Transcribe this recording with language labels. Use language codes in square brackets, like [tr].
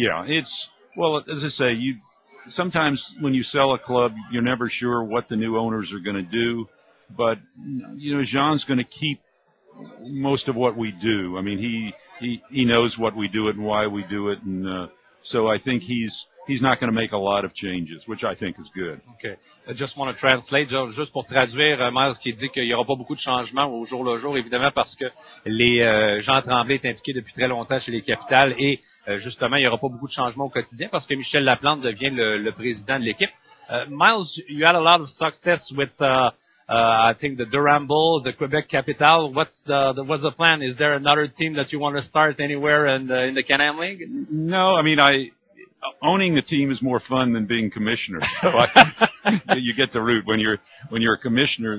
[en] As I say, sometimes when you sell a club, you're never sure what the new owners are going to do. But Jean's going to keep most of what we do. I mean, he knows what we do it and why we do it, and so I think he's not going to make a lot of changes, which I think is good. Okay. I just want to translate, [fr] juste pour traduire, Miles qui dit qu'il n'y aura pas beaucoup de changements au jour le jour, évidemment, parce que Jean Tremblay est impliqué depuis très longtemps chez les Capitales et justement, il n'y aura pas beaucoup de changements au quotidien parce que Michel Laplante devient le président de l'équipe. [en] Miles, you had a lot of success with I think the Durham Bulls, the Quebec Capital. What's the plan? Is there another team that you want to start anywhere in the Can-Am League? No, owning a team is more fun than being commissioner. So you get to root when you're a commissioner.